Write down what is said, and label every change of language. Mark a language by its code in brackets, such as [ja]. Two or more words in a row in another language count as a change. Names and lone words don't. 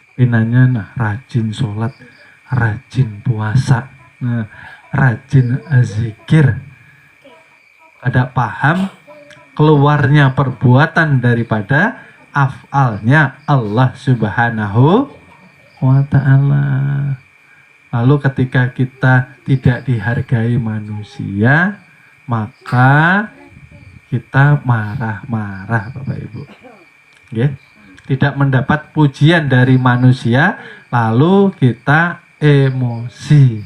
[id] Pinanya nah rajin sholat, rajin puasa, nah, rajin zikir. Ada paham keluarnya perbuatan daripada af'alnya Allah [ar] سبحانه وتعالى. [id] Lalu ketika kita tidak dihargai manusia, maka kita marah-marah Bapak Ibu. Yeah. Tidak mendapat pujian dari manusia, lalu kita emosi.